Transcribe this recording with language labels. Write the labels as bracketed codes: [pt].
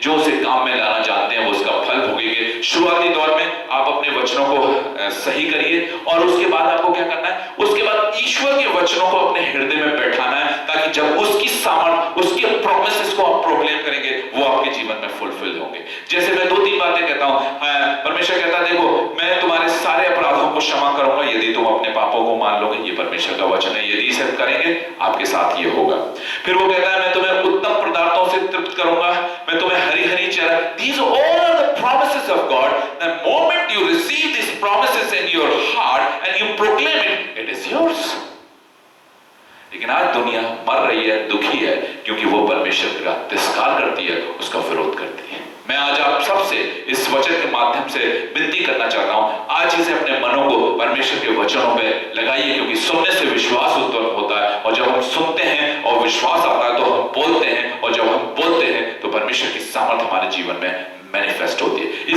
[hi] जो उसे काम में लाना जानते हैं वो उसका फल भोगेंगे। शुरुआती दौर में आप अपने वचनों को सही करिए और उसके बाद आपको क्या करना है, उसके बाद ईश्वर के वचनों को अपने हृदय में बैठाना है, ताकि जब उसकी सामर्थ, उसके प्रोमिसेस को आप प्रोक्लेम करेंगे वो आपके जीवन में फुलफिल होंगे। जैसे मैं 2-3 बातें कहता हूं, परमेश्वर कहता है देखो मैं तुम्हारे सारे अपराधों को क्षमा करूंगा यदि तुम अपने पापों को मान लोगे। ये परमेश्वर का वचन है, यदि इसे करेंगे आपके साथ ये होगा। फिर वो कहता है मैं तुम्हें उत्तम पदार्थों से तृप्त करूंगा, मैं तुम्हें हरी-हरी चरा। [en] These all are the promises of God. The moment you receive these promises in your heart and you proclaim it, it is yours. [hi] लेकिन आज दुनिया मर रही है, दुखी है, क्योंकि वो परमेश्वर का तिरस्कार करती है, उसका विरोध करती है। मैं आज आप सबसे इस वचन के माध्यम से विनती करना चाहता हूं, आज इसे अपने मनों को परमेश्वर के वचनों पे लगाइए, क्योंकि सुनने से विश्वास उत्पन्न होता है और जब हम सुनते हैं और विश्वास आता है तो हम बोलते हैं, और जब हम बोलते हैं तो परमेश्वर की सामर्थ हमारे जीवन में मैनिफेस्ट होती है।